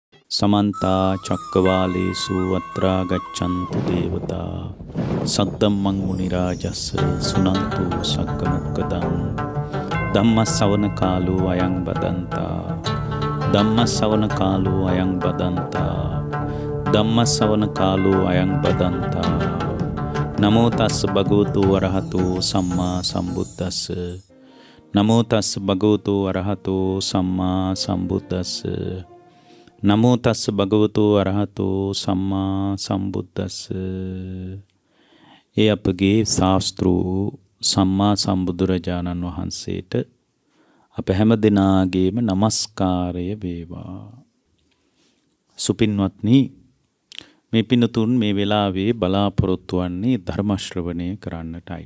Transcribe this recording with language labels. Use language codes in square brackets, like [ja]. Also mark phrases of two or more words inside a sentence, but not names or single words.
[pi] समन्ता चक्रवालेषु अत्रा गच्छन्तु देवता सद्दम्मं मुनिराजस्य सुनन्तु सक्कमुक्कदं धम्मसवनकालो अयं बदन्ता धम्मसवनकालो अयं बदन्ता धम्मसवनकालो अयं बदन्ता नमो तस् भगवतो अरहतो सम्मा सम्बुद्धस्स नमो तस् भगवतो अरहतो सम्मा सम्बुद्धस्स नमो तस् भगवतो अरहतो सम्मा सम्बुद्धस्ස [si] ඒ අපගේ ශාස්ත්‍රූ සම්මා සම්බුදුරජාණන් වහන්සේට අප හැම දිනාගේම নমස්කාරය වේවා. සුපින්වත්නි, මේ පින්තුන් මේ වෙලාවේ බලාපොරොත්තු වන්නේ ධර්ම ශ්‍රවණය කරන්නටයි.